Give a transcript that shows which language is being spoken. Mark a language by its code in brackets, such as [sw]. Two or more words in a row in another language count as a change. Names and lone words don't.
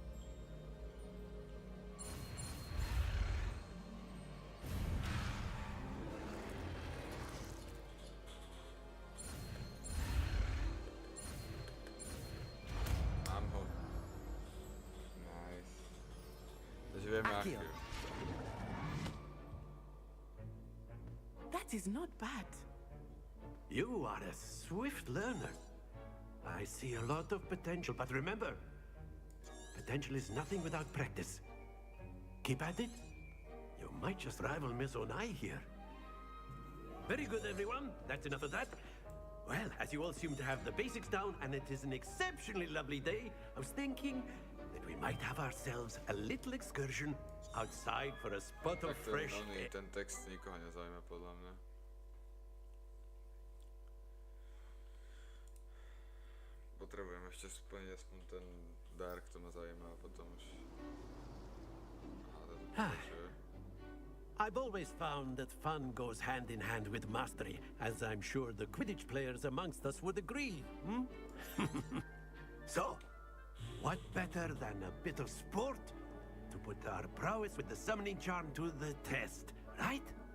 [sk] Mám ho. Nice. Takže vieme Akio. [en] That is not bad. You are a swift learner. I see a lot of potential, but remember, potential is nothing without practice. Keep at it. You might just rival Miss Onai here. Very good, everyone. That's enough of that. Well, as you all seem to have the basics down, and it is an exceptionally lovely day, I was thinking that we might have ourselves a little excursion outside for a spot of fresh air. [sk] Ten text nikoho nezaujíma, podľa mňa. Potrebujem ešte splniť aspoň ten dark, to ma zaujíma, a potom už... [en] I've always found that fun goes hand in hand with mastery, as I'm sure the Quidditch players amongst us would agree, hmm? So, what better than a bit of sport to put our prowess with the summoning charm to the test, right?